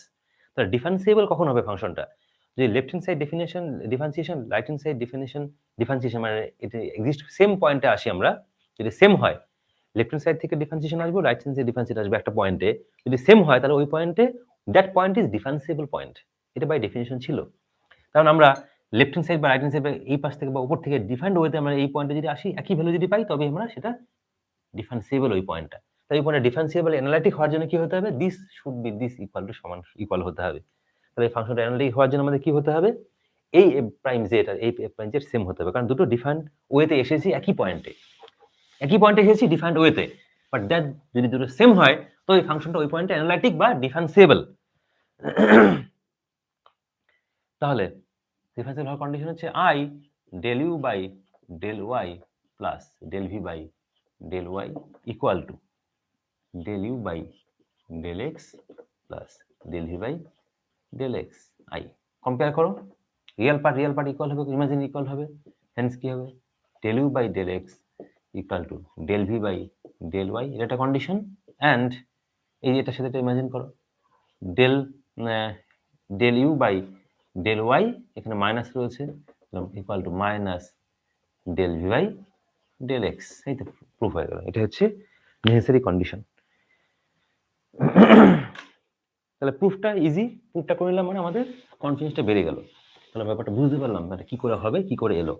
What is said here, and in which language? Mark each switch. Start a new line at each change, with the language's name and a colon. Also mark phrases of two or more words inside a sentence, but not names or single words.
Bangla: তাহলে ডিফারেন্সিয়েবল কখন হবে ফাংশনটা, যদি
English: left hand side definition differentiation, right hand side differentiation
Bangla: মানে এটা
English: exist same pointে
Bangla: আসি আমরা, যদি সেম হয়
English: left hand side
Bangla: থেকে ডিফারেন্সিয়েশন আসবে,
English: right hand side differentiation
Bangla: আসবে একটা পয়েন্টে, যদি সেম হয় তাহলে ওই পয়েন্টে
English: that point is differentiable point,
Bangla: এটা
English: by definition
Bangla: ছিল। কারণ আমরা
English: left hand side
Bangla: বা
English: right hand side
Bangla: এই পাশ থেকে বা উপর থেকে
English: defined wayতে
Bangla: আমরা এই পয়েন্টে যদি আসি, একই ভ্যালু যদি পাই তবে আমরা সেটা ডিফারেন্সিয়েবল ওই পয়েন্টটা। তাই ওই পয়েন্টে
English: differentiable analytic
Bangla: হওয়ার জন্য কি হতে হবে,
English: this should be this equal to সমান ইকুয়াল
Bangla: হতে হবে। তাহলে এই ফাংশনটা অ্যানালিটিক হওয়ার জন্য আমাদের কি হতে হবে, এই
English: f prime z
Bangla: আর এই
English: f prime z
Bangla: সেম হতে হবে, কারণ দুটো
English: different wayতে
Bangla: এসেছি, একই পয়েন্টে এসেছি
English: different wayতে, but that
Bangla: যদি দুটো সেম হয় তো এই ফাংশনটা ওই পয়েন্টে অ্যানালিটিক বা ডিফারেন্সিয়েবল।
English: তাহলে ডিফারেন্সিয়েবল হওয়ার কন্ডিশন হচ্ছে i ডেল u বাই ডেল y প্লাস ডেল v বাই ডেল y ইকুয়াল টু ডেল u বাই del x প্লাস del v বাই del x i কম্পেয়ার করো, রিয়েল পার্ট ইকুয়াল হবে, ইমাজিন ইকুয়াল হবে, হেন্স কি হবে del u বাই del x ইকুয়াল টু del v বাই del y,
Bangla: এটা একটা কন্ডিশন। অ্যান্ড এই এটার সাথে এটা ইমাজিন করো,
English: del u বাই del y
Bangla: এখানে মাইনাস রয়েছে,
English: ইকুয়াল টু মাইনাস del v বাই del x।
Bangla: এই তো প্রুফ হয়ে গেল, এটা হচ্ছে নেসেসারি কন্ডিশন। তাহলে প্রুফটা ইজি, প্রুফটা করে নিলাম মানে আমাদের কনফিডেন্সটা বেড়ে গেল, তাহলে ব্যাপারটা বুঝতে পারলাম মানে কি করে হবে, কি করে এলো।